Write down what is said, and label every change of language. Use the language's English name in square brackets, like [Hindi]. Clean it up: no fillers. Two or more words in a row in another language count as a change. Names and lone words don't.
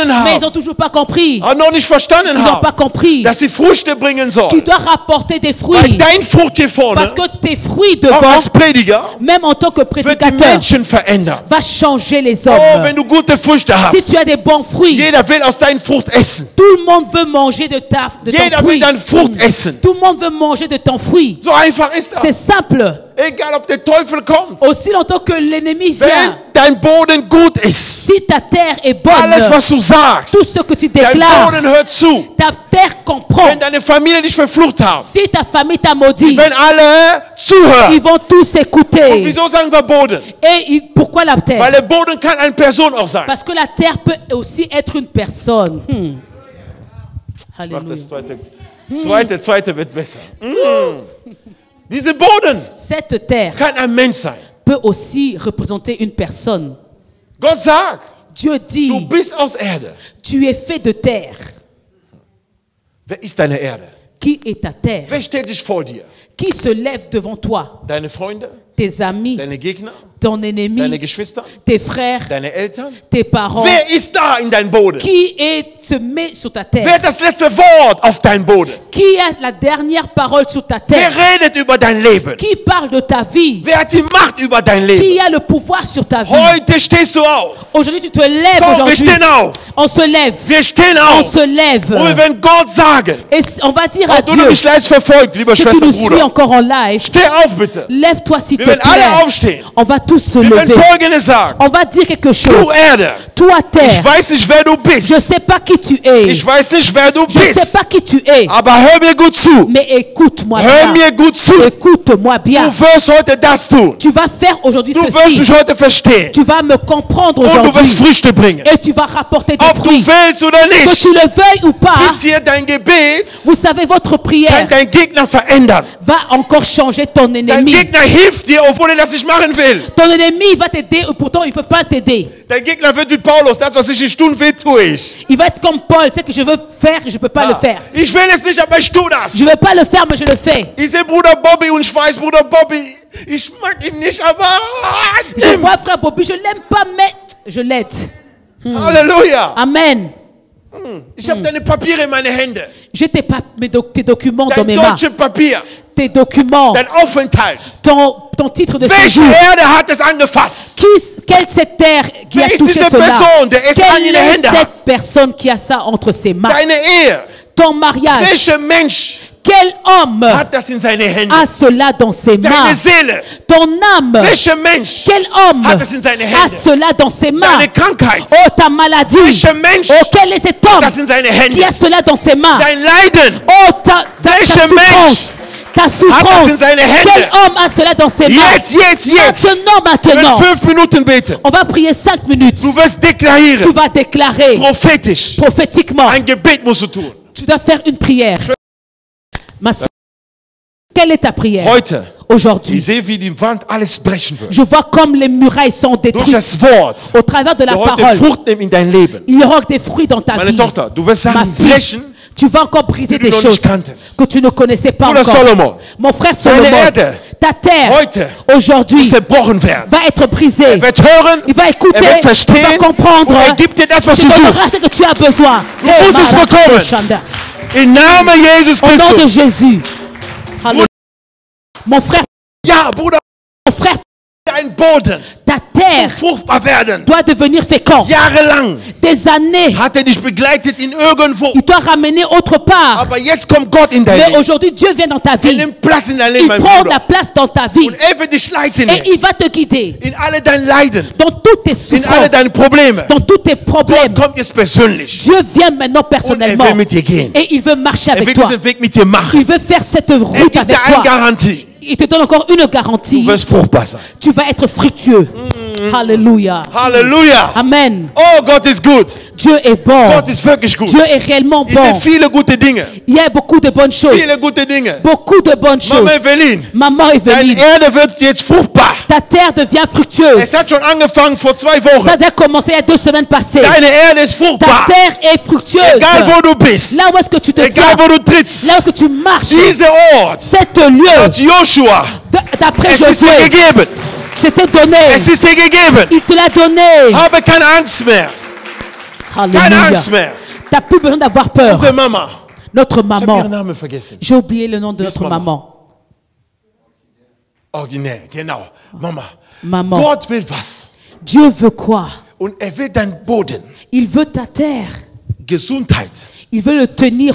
[French] mais ils [German] haben. [French] n'ont toujours pas compris. [German] Noch nicht verstanden [French] Ils n'ont pas [German] haben, [French] compris. [German] dass sie Früchte bringen [French] Tu [German] sollen. [French] dois rapporter des [German] Weil [French] fruits. [German] dein Frucht hier vorne, [French] Parce que tes fruits [German] auch [French] devant, [German] als Prediger, [French] même en tant que [German] wird die [French] prédicateur, [German] Menschen verändern. [French] va changer les [German] Oh, [French] hommes. [German] wenn du gute Früchte [French] Si [German] hast. [French] tu as des bons fruits, [German] Jeder will aus deiner Frucht essen. [French] tout le monde veut manger de ton [German] Jeder will [French] fruit. [German] deine Frucht essen. [French] Tout le monde veut manger de ton fruit. [German] So einfach ist [French] C'est [German] das. [French] simple. [German] Egal, ob der Teufel kommt. [French] Aussi longtemps que l'ennemi [German] Wenn [French] vient, [German] dein Boden gut ist, [French] si ta terre est [German] alles, [French] bonne, [German] was du sagst, [French] tout ce que tu [German] dein [French] déclares, [German] Boden hört zu. [French] ta terre comprend. [German] Wenn deine Familie dich verflucht hat, [French] Si ta famille t'a maudit, [German] wenn alle zuhören. [French] ils vont tous [German] Und [French] écouter. [German] wieso sagen wir Boden? [French] Et pourquoi la [German] Weil [French] terre? [German] der Boden kann eine Person auch sein. [French] Parce que la terre peut aussi être une personne. [German] Mach [French] Alléluia. [German] das zweite wird besser. Dieser Boden [French] Cette terre [German] kann ein Mensch sein. [French] peut aussi représenter une personne. [German] Gott sagt, [French] Dieu [German] du [French] dit, [German] bist aus Erde. [French] tu es fait de terre. [German] Wer ist deine Erde? [French] Qui est ta terre? [German] Wer stellt sich vor dir? [French] Qui se lève devant toi? [German] Deine Freunde? [French] Tes amis, [German] Deine Gegner? [French] ton [German] Deine [French] ennemi, [German] Geschwister? [French] tes frères, [German] Deine Eltern? [French] tes parents. [German] Wer ist da in deinem Boden? [French] Qui se met sur ta [German] Wer [French] terre? [German] hat das letzte Wort auf deinem Boden? [French] Qui a la dernière parole sur ta [German] Wer [French] terre? [German] redet über dein Leben? [French] Qui parle de ta vie? [German] Wer hat die Macht über dein Leben? [French] Qui a le pouvoir sur ta vie? [German] Heute stehst du auf. [French] Aujourd'hui, tu te lèves [German] Komm, wir [French] aujourd'hui. [German] stehen auf. [French] On se lève. [German] Wir stehen [French] On [German] auf. [French] se lève. [German] Und wir werden Gott sagen, [French] Et on va dire à [German] ob du [French] Dieu, [German] mich live verfolgt, lieber [French] si tu [German] Schwester, [French] nous suis [German] Bruder. [French] encore en live, [German] Steh auf, bitte. [French] lève-toi s'il [German] Wir [French] te [German] werden alle [French] plaît. [German] aufstehen. [French] On va tous se [German] Wir werden [French] lever. [German] Folgendes sagen. [French] On va dire quelque [German] Du [French] chose. [German] Erde, [French] Toi, [German] ich [French] terre, [German] weiß nicht, wer du [French] je [German] bist. [French] sais pas qui tu es. [German] Ich weiß nicht, wer du [French] Je sais [German] bist. [French] pas qui tu es. [German] Aber hör mir gut zu. [French] Mais écoute-moi [German] Hör [French] bien. [German] mir gut zu. [French] Écoute-moi bien. [German] Du wirst heute das tun. [French] Tu vas faire aujourd'hui [German] Du wirst [French] ceci. [German] mich heute verstehen. [French] Tu vas me comprendre [German] Und du wirst [French] aujourd'hui. [German] Früchte bringen. [French] Et tu vas rapporter des [German] Ob du [French] fruits. [German] willst oder [French] Que [German] nicht, [French] tu le veuilles ou pas, [German] ist hier dein Gebet, [French] vous savez, votre [German] kann [French] prière [German] dein Gegner verändern. [French] va encore changer ton [German] Dein [French] ennemi. [German] Gegner hilft dir, obwohl er das nicht machen will. [French] Ton ennemi va t'aider, et pourtant il ne peut pas t'aider. [German] Dein Gegner wird wie Paulus, das, was ich nicht tun will, tue ich. [French] Il va être comme Paul, c'est que je veux faire et je ne peux pas le faire. [German] Ich will es nicht, aber ich tue das. [French] Je ne veux pas le faire, mais je le fais. [German] Ich sehe Bruder Bobby und ich weiß, Bruder Bobby, ich mag ihn nicht, aber [French] Je vois frère Bobby, je ne l'aime pas, mais je l'aide. [German] Halleluja. [French] Amen. [German] Ich habe deine Papiere in meine Hände. [French] J'ai tes documents dans [German] Dein [French] mes mains. [German] deutsches Papier, [French] Tes documents, [German] dein Aufenthalt. [French] ton titre de [German] Welche [French] séjour. [German] Erde hat es angefasst? [French] Quelle est cette terre qui a [German] Wer ist [French] touché [German] diese [French] cela? [German] Person, der es an [French] Quelle [German] ihre [French] est [German] Hände hat? [French] cette personne qui a ça entre ses mains? [German] Deine Ehe. [French] Ton mariage. [German] Welcher Mensch [French] Quel homme [German] hat das in seine Hände? [French] a cela dans ses mains? [German] Deine Seele. [French] Ton âme. [German] Welcher Mensch [French] Quel homme [German] hat es in seine [French] a [German] Hände? [French] cela dans ses mains? [German] Deine Krankheit. [French] Oh, ta maladie. [German] Welcher Mensch [French] Oh, quel est cet homme [German] hat das in seine [French] qui a [German] Hände? [French] cela dans ses mains? [German] Dein Leiden. [French] Oh, ta [German] Welcher [French] souffrance. Ta [German] hat das [French] souffrance. [German] in seine Hände? [French] Quel homme a cela dans ses mains? [German] Jetzt. [French] Maintenant. [German] Wir werden 5 Minuten beten. [French] On va prier 5 minutes. [German] Du wirst [French] Tu [German] deklarieren, [French] vas déclarer [German] prophetisch. [French] prophétiquement. [German] Ein Gebet musst du tun. [French] Tu dois faire une prière. Ma soeur, quelle est ta prière? [German] Heute [French] aujourd'hui, [German] Ich sehe, wie die Wand alles brechen wird. [French] je vois comme les murailles sont [German] Durch [French] détruites [German] das Wort. [French] au travers de la [German] Der heute [French] parole. [German] Frucht nimmt in dein Leben. [French] Il y aura des fruits dans ta [German] Meine [French] vie. [German] Tochter, du wirst [French] Ma [German] Sachen [French] fille, [German] brechen, [French] tu vas encore briser [German] die [French] des [German] du noch [French] choses [German] nicht kanntest. [French] que tu ne connaissais pas [German] Bruder [French] encore. [German] Solomon, [French] Mon frère [German] deine [French] Solomon, [German] Erde [French] ta terre [German] heute [French] aujourd'hui [German] wird zerbrochen werden. [French] va être brisée. [German] Er wird hören, [French] Il va écouter, [German] er wird [French] il va [German] verstehen [French] comprendre. [German] und er gibt dir das, was [French] Tu [German] du [French] donneras ce [German] suchst. [French] que tu as besoin. [German] Du musst es bekommen. Shanda. Im Namen Jesus [French] Au nom de [German] Christus. [French] Jésus. Alléluia. Mon frère, [German] Ja, Bruder, [French] mon frère, [German] dein Boden [French] ta terre [German] fruchtbar werden. [French] doit devenir fécond. [German] Jahrelang [French] Des années, [German] hat er dich begleitet in irgendwo. [French] il doit ramener autre part. [German] Aber jetzt kommt Gott in dein [French] Mais [German] Leben. [French] aujourd'hui, Dieu vient dans ta [German] Er [French] vie. [German] nimmt Platz in dein [French] Il [German] Leben, mein [French] prend la [German] Bruder. [French] place dans ta vie. [German] Und er wird dich leiten [French] Et il [German] jetzt. [French] va te guider [German] In alle deine Leiden, [French] dans toutes tes [German] in alle [French] souffrances, [German] deine Probleme. [French] dans tous tes problèmes. [German] Gott kommt jetzt persönlich. [French] Dieu vient maintenant personnellement [German] will mit dir gehen. [French] et il veut marcher [German] Er [French] avec [German] wird [French] toi. [German] diesen Weg mit dir machen. [French] Il veut faire cette [German] Er [French] route [German] gibt [French] avec [German] dir eine [French] toi. [German] Garantie. [French] Il te donne encore une garantie. [German] Du wirst fruchtbar sein. [French] Tu vas être fructueux. Alléluia. [German] Halleluja. [French] Amen. [German] Oh, Gott ist gut. [French] Dieu est bon. [German] Gott ist wirklich gut. [French] Dieu est réellement [German] Ich sehe [French] bon. [German] viele gute Dinge. [French] Il y a beaucoup de bonnes choses. [German] Viele gute Dinge. [French] Beaucoup de bonnes [German] Mama [French] choses. [German] Evelyn, [French] Maman [German] deine [French] Evelyne, [German] Erde wird jetzt fruchtbar. [French] ta terre devient fructueuse. [German] Es hat schon angefangen vor 2 Wochen. [French] Ça a commencé il y a 2 semaines passées. [German] Deine Erde ist [French] Ta [German] fruchtbar. [French] terre est fructueuse. [German] Egal wo du bist. [French] Là où est-ce que tu te [German] Egal [French] tiens, [German] wo du trittst. [French] là où est-ce que tu marches, [German] Dieser Ort, [French] cet lieu, [German] Gott Joshua, [French] d'après [German] es ist dir [French] Josué, [German] gegeben. [French] c'était donné. [German] Es ist dir gegeben. [French] Il te l'a donné. [German] Habe keine Angst mehr. Keine [French] Alléluia. [German] Angst mehr. [French] Tu n'as plus besoin d'avoir peur. [German] Unsere Mama. [French] Notre [German] Ich habe ihren [French] maman, [German] Namen vergessen. [French] j'ai oublié le nom de notre Maman. maman. [German] Originell, genau. Mama. [French] Maman. [German] Gott will was. [French] Dieu veut quoi? [German] Und er will deinen Boden, [French] Il veut ta terre. [German] Gesundheit. [French] Il veut le tenir